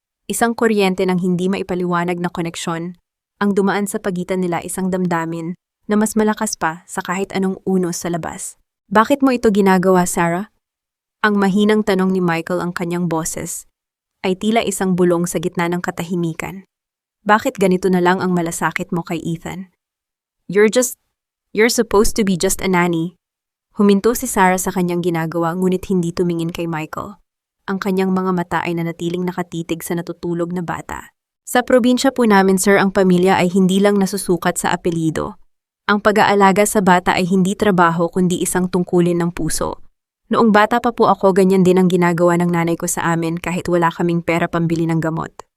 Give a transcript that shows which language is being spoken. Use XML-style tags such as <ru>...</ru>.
<tl>Isang kuryente ng hindi maipaliwanag na koneksyon ang dumaan sa pagitan nila, isang damdamin na mas malakas pa sa kahit anong unos sa labas. Bakit mo ito ginagawa, Sarah? Ang mahinang tanong ni Michael, ang kanyang boses ay tila isang bulong sa gitna ng katahimikan. Bakit ganito na lang ang malasakit mo kay Ethan?</tl> <en>You're supposed to be just a nanny.</en> <tl>Huminto si Sarah sa kanyang ginagawa, ngunit hindi tumingin kay Michael. Ang kanyang mga mata ay nanatiling nakatitig sa natutulog na bata. Sa probinsya po namin, sir, ang pamilya ay hindi lang nasusukat sa apelyido. Ang pag-aalaga sa bata ay hindi trabaho kundi isang tungkulin ng puso. Noong bata pa po ako, ganyan din ang ginagawa ng nanay ko sa amin kahit wala kaming pera pambili ng gamot.</tl>